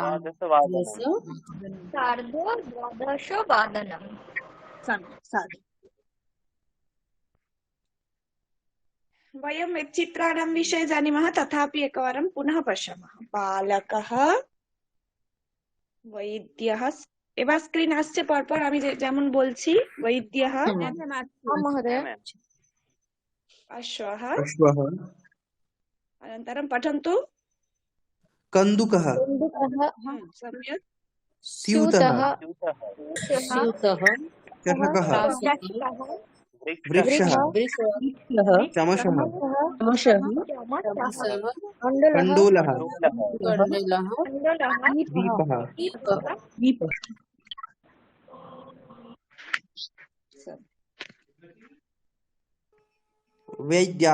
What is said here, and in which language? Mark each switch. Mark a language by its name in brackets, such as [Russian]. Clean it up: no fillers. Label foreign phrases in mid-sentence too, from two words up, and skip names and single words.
[Sanskrit] द्वादशवादनम् सम्यक् साधु वयं चित्राणां विषये जानीमः तथापि एकवारं पुनः पश्यामः बालकः वैद्यः [Bangla] এবার স্ক্রিন আসছে পরপর আমি যেমন বলছি [Sanskrit] वैद्यः महोदय अश्वः अश्वः अनन्तरं पठन्तु कन्दुकः सम्यक् स्यूतः स्यूतः चषकः वृक्षः चमसः कण्डूलः दीपः वैद्या